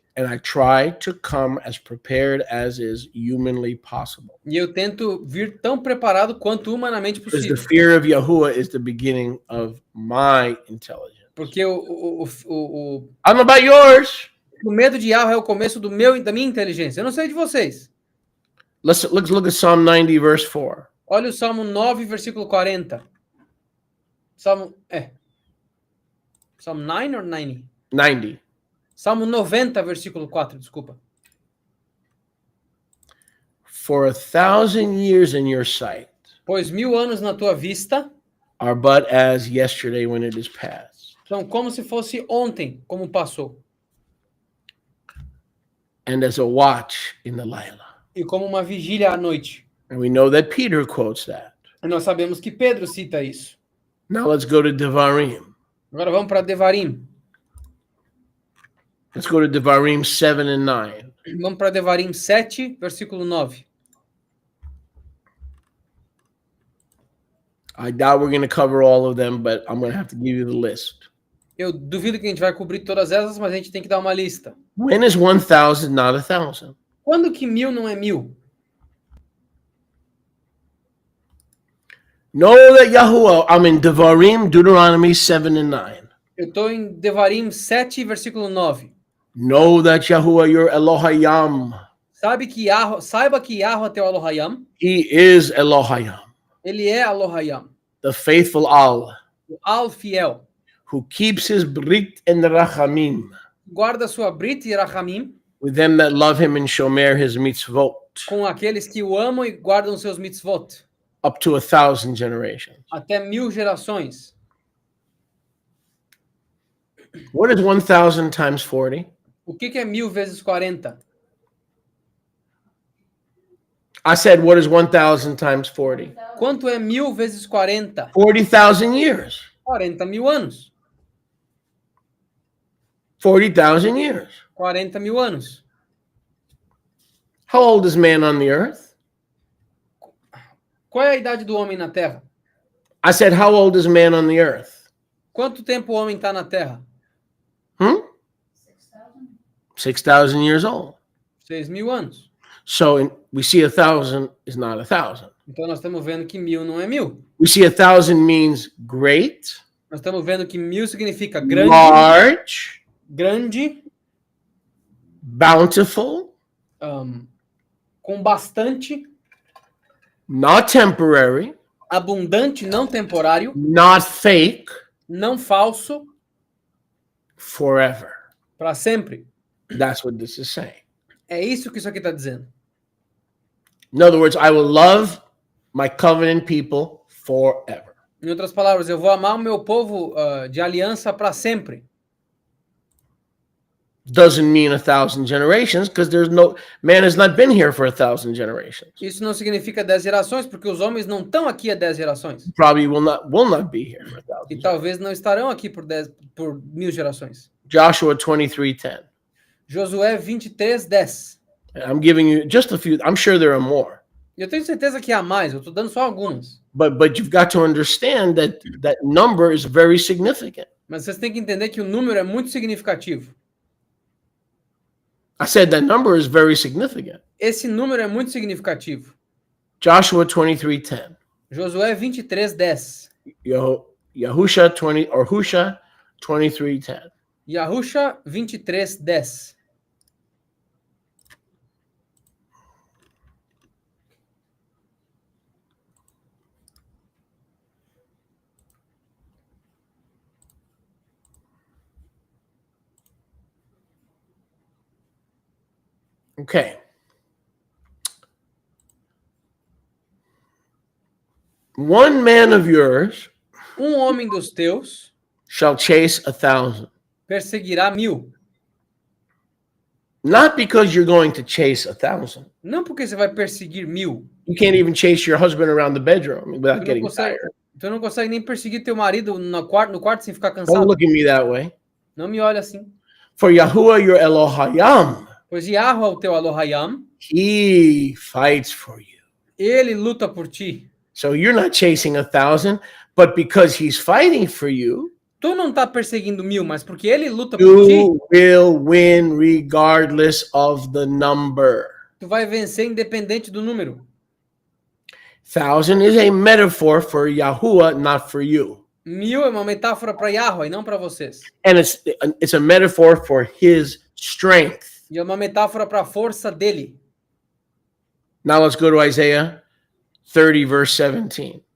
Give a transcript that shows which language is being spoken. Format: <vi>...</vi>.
<en>and I try to come as prepared as is humanly possible.</en> <pt>E eu tento vir tão preparado quanto humanamente</pt> <en>Because the</en> <pt>possível.</pt> <en>fear of Yahuwah is the beginning of my intelligence.</en> <pt>Porque o</pt> <en>I don't know about yours.</en> <pt>medo de Yahweh é o começo da minha inteligência. Eu não sei de vocês.</pt> <en>Let's look at Psalm 90, verse 4.</en> <pt>Olha o Salmo 9, versículo 40. Salmo 9 ou 90?</pt> <en>90.</en> <pt>Salmo 90, versículo 4, desculpa.</pt> <en>For 1,000 years in your sight</en> <pt>Pois 1000 anos na tua vista</pt> <en>are but as yesterday when it is past,</en> <pt>são como se fosse ontem, como passou.</pt> <en>and as a watch in the Lailah.</en> <pt>E como uma vigília à noite.</pt> <en>And we know that Peter quotes that.</en> <pt>E nós sabemos que Pedro cita isso.</pt> <en>Now let's go to Devarim.</en> <pt>Agora vamos para Devarim.</pt> <en>Let's go to Devarim 7 and 9.</en> <pt>Vamos para Devarim 7, versículo 9.</pt> <en>I doubt we're going to cover all of them, but I'm going to have to give you the list.</en> <pt>Eu duvido que a gente vai cobrir todas elas, mas a gente tem que dar uma lista.</pt> <en>When is 1,000 not 1,000?</en> <pt>Quando que 1000 não é 1000?</pt> <en>Know that Yahuwah, I'm in Devarim, Deuteronomy 7 and 9.</en> <pt>Eu estou em Devarim 7, versículo 9.</pt> <en>Know that Yahuwah, your Elohayam,</en> <pt>Saiba que Yahweh é teu Elohayam.</pt> <en>he is Elohayam.</en> <pt>Ele é Elohayam.</pt> <en>the faithful Allah,</en> <pt>o Al fiel,</pt> <en>who keeps his brit and rachamim</en> <pt>guarda sua Brit e Rachamim</pt> <en>with them that love him and shomer his mitzvot</en> <pt>com aqueles que o amam e guardam seus mitzvot,</pt> <en>up to 1,000 generations.</en> <pt>até 1000 gerações.</pt> <en>What is 1,000 times 40?</en> <pt>O que é 1000 vezes 40?</pt> <en>I said, what is 1,000 times 40?</en> <pt>Quanto é 1000 vezes 40?</pt> <en>40,000 years.</en> <pt>40.000 anos.</pt> <en>40,000 years.</en> <pt>40.000 anos.</pt> <en>How old is man on the earth?</en> <pt>Qual é a idade do homem na Terra?</pt> <en>I said, how old is man on the earth?</en> <pt>Quanto tempo o homem está na Terra?</pt> <en>6,000. 6,000 years old.</en> <pt>6.000 anos.</pt> <en>So we see 1,000 is not 1,000.</en> <pt>Então nós estamos vendo que 1000 não é 1000.</pt> <en>We see 1,000 means great,</en> <pt>Nós estamos vendo que 1000 significa grande,</pt> <en>large,</en> <pt>grande,</pt> <en>bountiful,</en> <pt>com bastante,</pt> <en>not temporary,</en> <pt>abundante, não temporário,</pt> <en>not fake,</en> <pt>não falso,</pt> <en>forever.</en> <pt>para sempre.</pt> <en>That's what this is saying.</en> <pt>É isso que isso aqui está dizendo.</pt> <en>In other words, I will love my covenant people forever.</en> <pt>Em outras palavras, eu vou amar o meu povo de aliança para sempre.</pt> <en>Doesn't mean 1,000 generations because man has not been here for 1,000 generations.</en> <pt>Isso não significa 10 gerações, porque os homens não estão aqui há 10 gerações.</pt> <en>Probably will not be here for 1,000.</en> <pt>E talvez não estarão aqui por 1000 gerações.</pt> <en>Joshua 23:10.</en> <pt>Josué 23:10.</pt> <en>I'm giving you just a few. I'm sure there are more.</en> <pt>Eu tenho certeza que há mais, eu estou dando só algumas.</pt> <en>But you've got to understand that number is very significant.</en> <pt>Mas vocês têm que entender que o número é muito significativo.</pt> <en>I said that number is very significant.</en> <pt>Esse número é muito significativo.</pt> <en>Joshua 23:10.</en> <pt>Josué 23:10.</pt> <en>Yahusha 23:10.</en> <pt>Yahusha 23:10.</pt> <en>Okay. One man of yours</en> <pt>Homem dos teus</pt> <en>shall chase 1,000.</en> <pt>perseguirá 1000.</pt> <en>Not because you're going to chase 1,000.</en> <pt>Não porque você vai perseguir 1000.</pt> <en>You can't even chase your husband around the bedroom without getting tired.</en> <pt>Tu não consegue nem perseguir teu marido no quarto sem ficar</pt> <en>Don't</en> <pt>cansado.</pt> <en>look at me that way.</en> <pt>Não me olha assim.</pt> <en>For Yahuwah your Elohayim,</en> <pt>Pois Yahweh, o teu Elohayim,</pt> <en>he fights for you.</en> <pt>ele luta por ti.</pt> <en>So you're not chasing 1,000, but because he's fighting for you,</en> <pt>Tu não tá perseguindo 1000, mas porque ele luta por ti,</pt> <en>you will win regardless of the number.</en> <pt>tu vai vencer independente do número.</pt> <en>1,000 is a metaphor for Yahuwah, not for you.</en> <pt>1000 é uma metáfora para Yahweh, não para vocês.</pt> <en>And it's a metaphor for his strength.</en> <pt>E é uma metáfora para a força dele.</pt> <en>Now let's go to Isaiah 30, verse 17.</en>